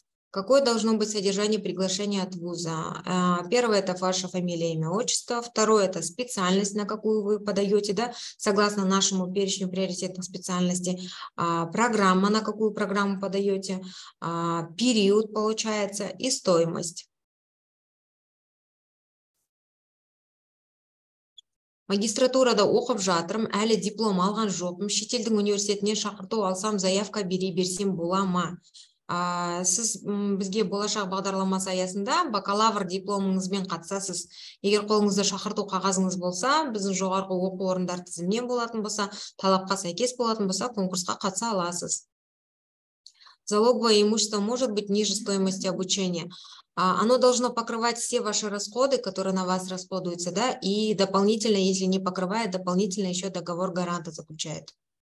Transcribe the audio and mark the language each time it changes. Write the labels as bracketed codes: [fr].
[ru] Какое должно быть содержание приглашения от вуза? Первое – это ваша фамилия, имя, отчество. Второе – это специальность, на какую вы подаете, да, согласно нашему перечню приоритетных специальностей. Программа, на какую программу подаете. Период, получается, и стоимость. [kk] Магистратурада оқып жатырмын, әлі диплом алған жоқпын. Шетелдің университетіне шақырту алсам, заявка берсем бола ма? Сіз бізге болашақ бағдарламасы аясында бакалавр дипломыңызбен қатысасыз. Егер қолыңызда шақырту қағазыңыз болса, біздің жоғарғы оқу орындар тізімінен болатын болса, талапқа сәйкес болатын болса, конкурсқа қатыса аласыз. [ru] Залоговое имущество может быть ниже стоимости обучения. Оно должно покрывать все ваши расходы, которые на вас расходуются, да, и дополнительно, если не покрывает, дополнительно еще договор гаранта заключает.